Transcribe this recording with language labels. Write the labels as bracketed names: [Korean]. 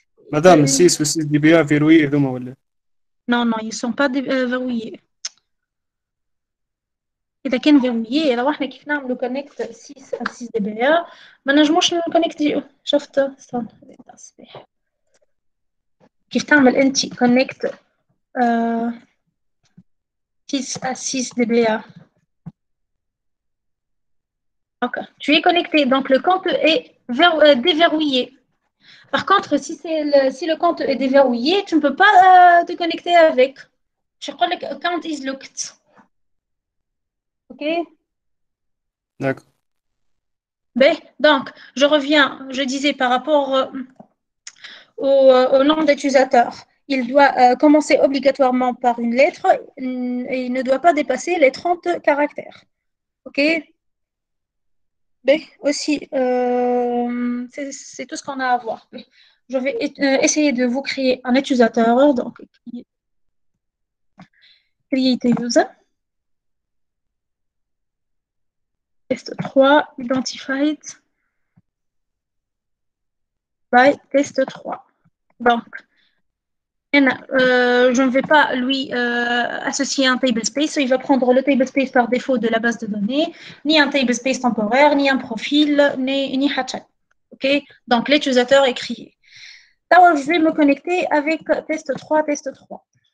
[French] Madame, 6 ou 6 DBA verrouillés, non, ils ne sont pas verrouillés. [Arabic] إذا كان [French] verrouillé, alors [Arabic] احنا كيف نعملوا [French] connect 6 à 6 DBA [Arabic] ما نجموش نكونكتيو. شفت استنى كيف تعمل انت [French] connect 6 à 6 DBA. Ok, tu es connecté, donc le compte est déverrouillé. Par contre, si le compte est déverrouillé, tu ne peux pas te connecter avec. Je crois que le [English] account is locked. [French] OK? D'accord. Ben, donc, je reviens, je disais par rapport au nom d'utilisateur. Il doit commencer obligatoirement par une lettre et il ne doit pas dépasser les 30 caractères. OK? Ben, aussi, c'est tout ce qu'on a à voir. Je vais essayer de vous créer un utilisateur. Donc, [English] create a user. Test 3, identified by test 3. [French] Donc, je ne vais pas lui associer un tablespace. Il va prendre le tablespace par défaut de la base de données, ni un tablespace temporaire, ni un profil, ni hatchet. OK? Donc, l'utilisateur est créé. Alors, je vais me connecter avec test 3, test 3.